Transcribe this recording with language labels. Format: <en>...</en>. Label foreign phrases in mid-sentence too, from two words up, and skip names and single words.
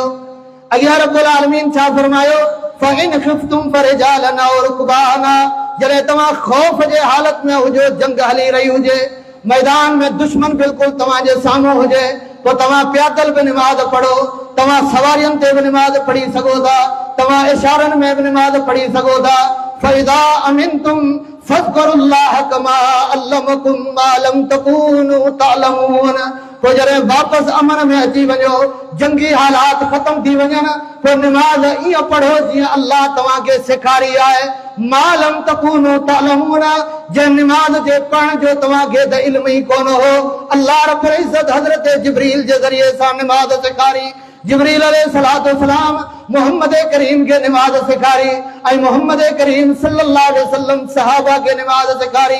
<sd>अॻियां रब्बुल आलमीन छा फरमायो,</sd> <ar>فإن خفتم فرجالا أو ركبانا,</ar> <sd>जॾहिं तव्हां ख़ौफ़ जे हालत में हुजो, जंग हली रही हुजे, मैदान में दुश्मन बिल्कुल तव्हांजे साम्हूं हुजे, तो तव्हां प्यादल भी नमाज पढ़ो, तव्हां सवारियन ते भी नमाज पढ़ी सघो था, तव्हां इशारन में भी नमाज पढ़ी सघो था।</sd> <ar>فإذا أمنتم فاذكروا الله كما علمكم ما لم تكونوا تعلمون.</ar> <sd>पोइ जॾहिं वापसि अमन में अची वञो, जंगी हालात ख़त्म थी वञनि, पोइ नमाज ईअं पढ़ो जीअं अल्लाह तव्हांखे सेखारी आहे।</sd> <ar>ما لم تكونوا تعلمون,</ar> <sd>जंहिं नमाज जे पढ़ण जो तव्हांखे त इल्म ई कोन हो। अल्लाह रब्बुल इज़्ज़त हज़रत जिब्रील जे ज़रिए सां नमाज सेखारी। जिब्रील</sd> <ar>عليه الصلاة والسلام</ar> <sd>मोहम्मद करीम के नमाज सिखारी ऐं मोहम्मद करीम</sd> <ar>صلى الله عليه وسلم</ar> <sd>सहाबा के नमाज सिखारी।</sd>